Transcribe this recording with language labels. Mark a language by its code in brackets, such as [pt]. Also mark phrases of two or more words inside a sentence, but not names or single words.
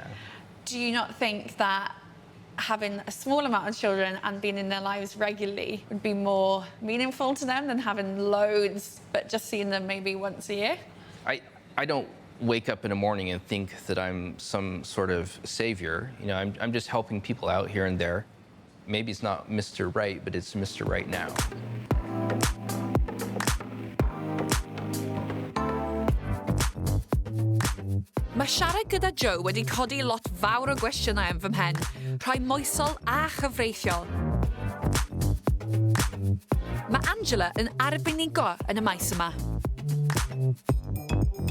[en] Do you not think that having a small amount of children and being in their lives regularly would be more meaningful to them than having loads, but just seeing them maybe once a year? I don't wake up in the morning and think that I'm some sort of savior. I'm just helping people out here and there. Maybe it's not Mr. Right, but it's Mr. Right now. [cy] Mae siarad gyda Joe wedi codi lot fawr o gwestiynau yn fy mhen, rhai moesol a chyfreithiol. Mae Angela yn arbenigo yn y maes yma.